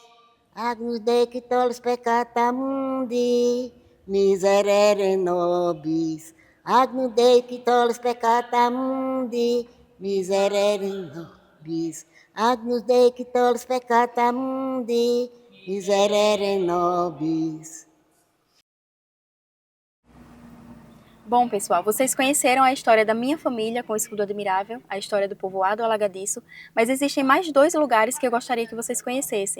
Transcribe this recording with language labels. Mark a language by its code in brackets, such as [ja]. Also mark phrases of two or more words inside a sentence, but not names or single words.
[la] Agnus Dei qui tollis peccata mundi, miserere nobis. Agnus Dei qui tollis peccata mundi, miserere nobis. Agnus Dei qui tollis peccata mundi, miserere nobis. [pt] Bom, pessoal, vocês conheceram a história da minha família com o escudo admirável, a história do povoado Alagadiço, mas existem mais 2 lugares que eu gostaria que vocês conhecessem.